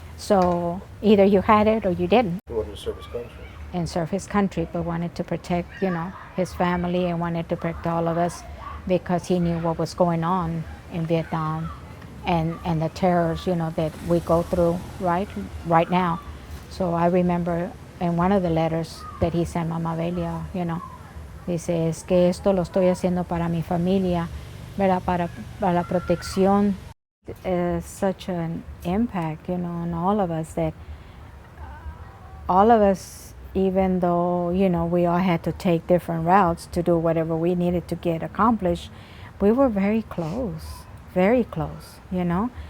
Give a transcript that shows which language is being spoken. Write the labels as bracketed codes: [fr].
[en] So either you had it or you didn't. He wanted to serve his country. And serve his country, but wanted to protect, you know, his family, and wanted to protect all of us, because he knew what was going on in Vietnam, and the terrors, you know, that we go through right now. So I remember in one of the letters that he sent Mama Belia, you know, [es] dice, es que esto lo estoy haciendo para mi familia, ¿verdad? Para la protección. [en] Such an impact, you know, on all of us, that all of us, even though, you know, we all had to take different routes to do whatever we needed to get accomplished, we were very close, you know.